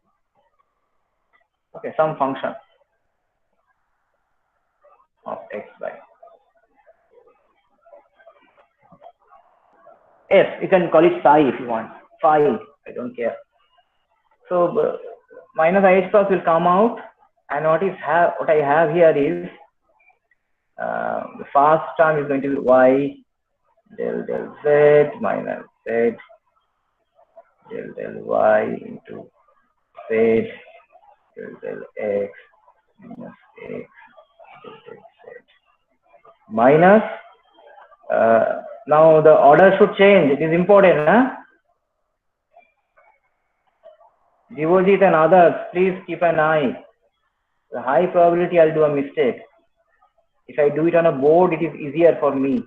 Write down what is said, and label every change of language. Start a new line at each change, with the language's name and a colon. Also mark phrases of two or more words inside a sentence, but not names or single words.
English: Okay, some function of x by f. You can call it psi if you want. Phi, I don't care. So minus IH cross will come out, and what I have here is the first term is going to be y del z minus z del y into z del x minus x del z minus, now the order should change. It is important, Devojit and others, please keep an eye. The high probability I'll do a mistake. If I do it on a board, it is easier for me.